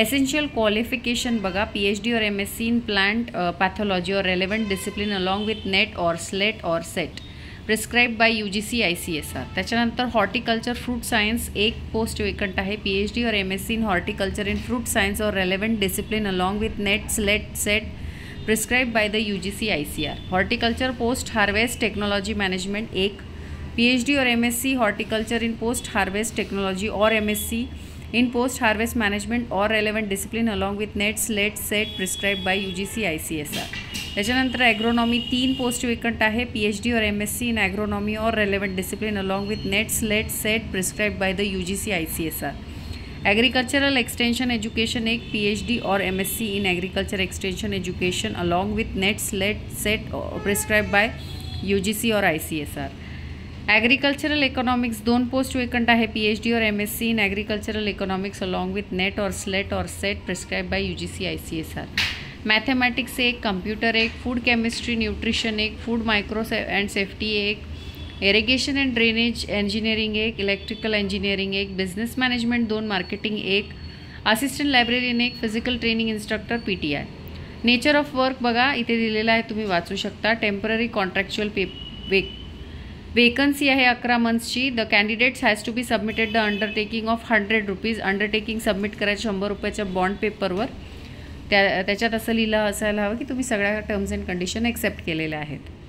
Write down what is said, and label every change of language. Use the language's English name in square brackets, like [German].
[English] essential qualification [Marathi] बघा, [English] PhD [Hindi] और [English] MSc in plant pathology और relevant discipline along with NET और SLET और SET prescribe by UGC ICSR। [Marathi] त्याच्यानंतर हॉर्टिकल्चर फ्रूट सायन्स एक पोस्ट वेकंट आहे। [English] PhD [Hindi] और [English] MSc in horticulture in fruit science और relevant discipline along with NET SLET SET prescribe by the UGC ICR। Horticulture post harvest technology management एक, PhD [Hindi] और [English] MSc horticulture in post harvest technology और MSc in post harvest management और relevant discipline along with NET SLET SET prescribe by UGC ICSR। [Marathi] त्याच्यानंतर [English] agronomy 3 post vacant [Marathi] आहे। [English] PhD [Hindi] और [English] MSc in agronomy और relevant discipline along with NET SLET SET prescribe by the UGC ICSR। Agricultural extension education एक, PhD [Hindi] और [English] MSc in agriculture extension education along with NET SLET SET prescribe by UGC और ICSR। Agricultural economics 2 post vacant [Marathi] आहे। [English] PhD [Hindi] और [English] MSc in agricultural economics along with NET और SLET और SET prescribe by UGC ICSR। Mathematics एक, computer एक, food chemistry nutrition एक, food micro and safety एक, irrigation and drainage engineering एक, electrical engineering एक, business management 2, marketing एक, assistant librarian एक, physical training instructor PTI। Nature of work [Marathi] बघा, इथे दिलेला आहे, तुम्ही वाचू शकता। टेम्पररी कॉन्ट्रॅक्च्युअल वेकन्सी आहे 11 मंथ्सची। [English] The candidates has to be submitted the undertaking of 100 rupees. [Marathi] Undertaking submit करायचं 100 रुपयाच्या बॉन्ड पेपरवर। त्याच्यात असं लिहिलं असायला हवं की तुम्ही सगळ्या टर्म्स अँड कंडिशन एक्सेप्ट केलेल्या आहेत।